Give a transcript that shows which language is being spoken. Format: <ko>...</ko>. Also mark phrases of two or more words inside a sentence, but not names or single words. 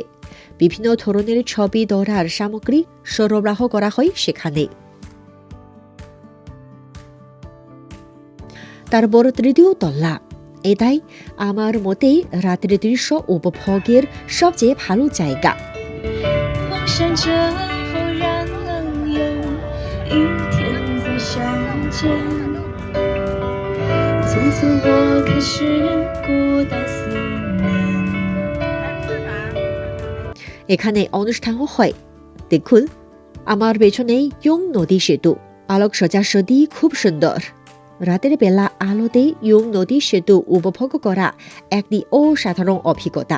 <bn>বিভিন্ন ধরনের ছবি তোলার সামগ্রী সরবরাহ করা হয় সেখানে। তারপর তৃতীয় তলা, এটাই আমার মতে রাতের দৃশ্য উপভোগের সবচেয়ে ভালো জায়গা।</bn> <zh>黄山之后让冷有一天在相见，从此我开始孤单思念。</zh> <bn>এখানে অনুষ্ঠানও হয়। দেখুন, আমার পেছনেই ইয়ং নদী সেতু, আলোকসজ্জাসদি খুব সুন্দর। রাতের বেলা আলোতে ইয়ং নদী সেতু উপভোগ করা একটি অসাধারণ অভিজ্ঞতা।</bn>